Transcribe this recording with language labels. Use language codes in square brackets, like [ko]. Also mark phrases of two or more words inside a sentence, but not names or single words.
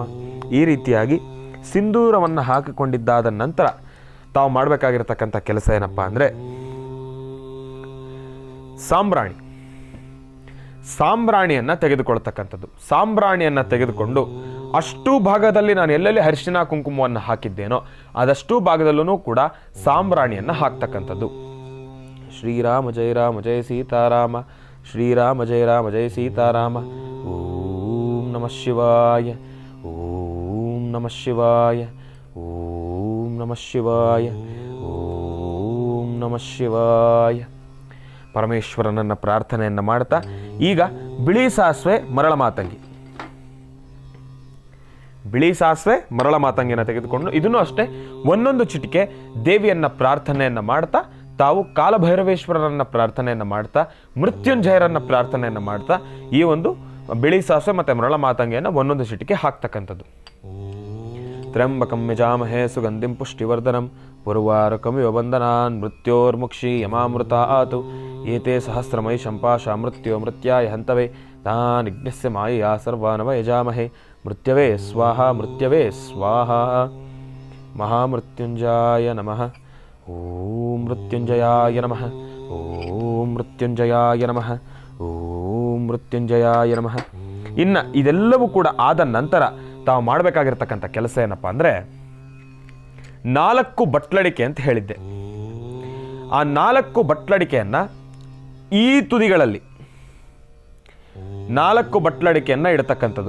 [kn] ಈ ರೀತಿಯಾಗಿ ಸಿಂಧೂರವನ್ನು ಹಾಕಿಕೊಂಡಿದ್ದಾದ ನಂತರ ತಾವು ಮಾಡಬೇಕಾಗಿರ್ತಕ್ಕಂಥ ಕೆಲಸ ಏನಪ್ಪಾ ಅಂದರೆ ಸಾಂಬ್ರಾಣಿಯನ್ನು ತೆಗೆದುಕೊಳ್ತಕ್ಕಂಥದ್ದು. ಸಾಂಬ್ರಾಣಿಯನ್ನು ತೆಗೆದುಕೊಂಡು ಅಷ್ಟು ಭಾಗದಲ್ಲಿ ನಾನು ಎಲ್ಲೆಲ್ಲಿ ಅರಿಶಿನ ಕುಂಕುಮವನ್ನು ಹಾಕಿದ್ದೇನೋ ಅದಷ್ಟು ಭಾಗದಲ್ಲೂ ಕೂಡ ಸಾಂಬ್ರಾಣಿಯನ್ನು ಹಾಕ್ತಕ್ಕಂಥದ್ದು. [sa] ಶ್ರೀರಾಮ ಜಯ ಸೀತಾರಾಮ, ಶ್ರೀರಾಮ ಜಯ ಸೀತಾರಾಮ. ಓಂ ನಮಃ ಶಿವಾಯ, ಓಂ ನಮಃ ಶಿವಾಯ, ಓಂ ನಮಃ ಶಿವಾಯ, ಓಂ ನಮಃ ಶಿವಾಯ. [kn] ಪರಮೇಶ್ವರನನ್ನ ಪ್ರಾರ್ಥನೆಯನ್ನು ಮಾಡ್ತಾ ಈಗ ಬಿಳಿ ಸಾಸಿವೆ ಮರಳ ಮಾತಂಗಿಯನ್ನು ತೆಗೆದುಕೊಂಡು ಇದನ್ನು ಅಷ್ಟೇ ಒಂದೊಂದು ಚಿಟಿಕೆ ದೇವಿಯನ್ನ ಪ್ರಾರ್ಥನೆಯನ್ನು ಮಾಡ್ತಾ ತಾವು ಕಾಲಭೈರವೇಶ್ವರರನ್ನ ಪ್ರಾರ್ಥನೆಯನ್ನು ಮಾಡ್ತಾ ಮೃತ್ಯುಂಜಯರನ್ನ ಪ್ರಾರ್ಥನೆಯನ್ನು ಮಾಡ್ತಾ ಈ ಒಂದು ಬಿಳಿ ಸಾಸಿವೆ ಮತ್ತು ಮರಳ ಮಾತಂಗಿಯನ್ನು ಒಂದೊಂದು ಚಿಟಿಕೆ ಹಾಕ್ತಕ್ಕಂಥದ್ದು. [sa] ತ್ರ್ಯಂಬಕಂ ಯಜಾಮಹೇ ಸುಗಂಧಿಂ ಪುಷ್ಟಿವರ್ಧನಂ ಪುರ್ವಾರುಕಮಿವ ಬಂಧನಾನ್ ಮೃತ್ಯೋರ್ಮುಕ್ಷಿ ಯಮಾಮೃತ ಆತು ಏತೆ ಸಹಸ್ರಮೈ ಶಂಪಾಶ ಮೃತ್ಯೋ ಮೃತ್ಯಾಯ ಹಂತವೇ ತಾನಿಜ್ಞಸ್ಯ ಮಾಯಾ ಸರ್ವಾನವ ಯಜಾಮಹೇ ಮೃತ್ಯವೇ ಸ್ವಾಹ ಮೃತ್ಯವೇ ಸ್ವಾಹ. ಮಹಾಮೃತ್ಯುಂಜಾಯ ನಮಃ. ಓಂ ಮೃತ್ಯುಂಜಯಾಯ ನಮಃ. ಓಂ ಮೃತ್ಯುಂಜಯಾಯ ನಮಃ. ಓಂ ಮೃತ್ಯುಂಜಯಾಯ ನಮಃ. [kn] ಇನ್ನು ಇದೆಲ್ಲವೂ ಕೂಡ ಆದ ನಂತರ ತಾವು ಮಾಡಬೇಕಾಗಿರ್ತಕ್ಕಂಥ ಕೆಲಸ ಏನಪ್ಪ ಅಂದರೆ 4 ಬಟ್ಲಡಿಕೆ ಅಂತ ಹೇಳಿದ್ದೆ. ಆ 4 ಬಟ್ಲಡಿಕೆಯನ್ನು ಈ ತುದಿಗಳಲ್ಲಿ 4 ಬಟ್ಲಡಿಕೆಯನ್ನು ಇಡತಕ್ಕಂಥದ್ದು.